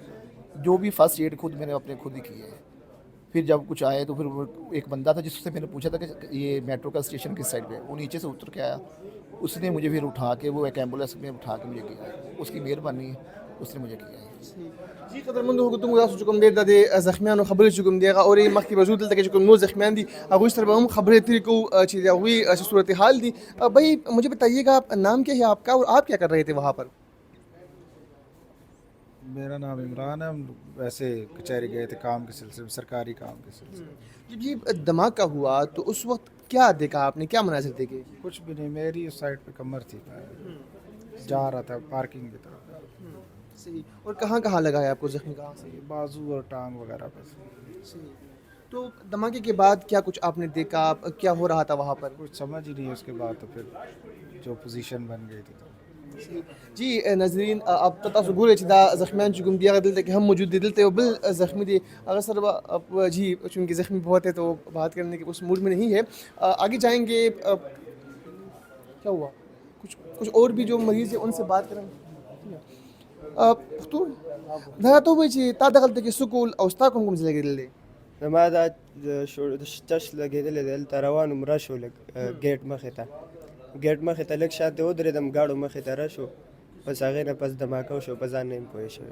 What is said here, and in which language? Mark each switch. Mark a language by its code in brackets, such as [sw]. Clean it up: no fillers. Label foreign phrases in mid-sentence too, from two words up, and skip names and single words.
[ur] جو بھی [en] first aid [ur] خود میں نے اپنے خود ہی کی ہے. پھر جب کچھ آئے تو پھر وہ ایک بندہ تھا جس سے میں نے پوچھا تھا کہ یہ میٹرو کا اسٹیشن کس سائڈ پہ، وہ نیچے سے اتر کے آیا. اس نے مجھے پھر اٹھا کے وہ ایک ایمبولینس میں اٹھا کے مجھے کیا ہے. اس کی مہربانی ہے، اس نے مجھے کیا ہے. [ps] جی قدرمنو حکومت تاسو چې کوم دی د زخمیانو خبرې چې کوم دی هغه اوري مخکې به زو دلته کې چې کوم نور زخمیان دي هغوی سره به هم خبرې اترې کوو چې د هغوی څه صورتحال دي. [ur] بھائی مجھے بتائیے گا نام کیا ہے آپ کا اور آپ کیا کر رہے تھے وہاں پر؟ میرا نام عمران ہے. ہم ویسے کچہری گئے تھے کام کے سلسلے میں، سرکاری کام کے سلسلے میں. جب یہ دھماکہ ہوا تو اس وقت کیا دیکھا آپ نے، کیا مناظر دیکھے؟ کچھ بھی نہیں، میری اس سائڈ پہ کمر تھی، جا رہا تھا پارکنگ کی طرف. صحیح. اور کہاں کہاں لگا ہے آپ کو زخمی؟ کہاں سے؟ بازو اور ٹانگ وغیرہ پہ. صحیح. تو دھماکے کے بعد کیا کچھ آپ نے دیکھا، کیا ہو رہا تھا وہاں پر؟ کچھ سمجھ ہی نہیں. اس کے بعد تو پھر جو پوزیشن بن گئی تھی. [ps] جی ناظرین اب تاسو ګورئ چې دا زخمیان چې کوم دي هغه دلته کې هم موجود دي. دلته یو بل زخمی دی هغه سره به جی [ur] چونکہ زخمی بہت ہے تو بات کرنے کے اس موڈ میں نہیں ہے. آگے جائیں گے. کیا ہوا؟ کچھ اور بھی جو مریض ہیں ان سے بات کریں گے. [ps] پښتون دا ته وایي چې تا دغلته کې سکول او ستا کوم ځای لګېدلی دی؟ زما دا چش لګېدلی دی، هلته روان وم، رش و لږ ګیټ مخې ته، ګیټ مخې ته لږ شاته ودرېدم، ګاډو مخې ته رش و، بس هغې نه پس دھماکه وشو، په ځان نه یم پوه شوی.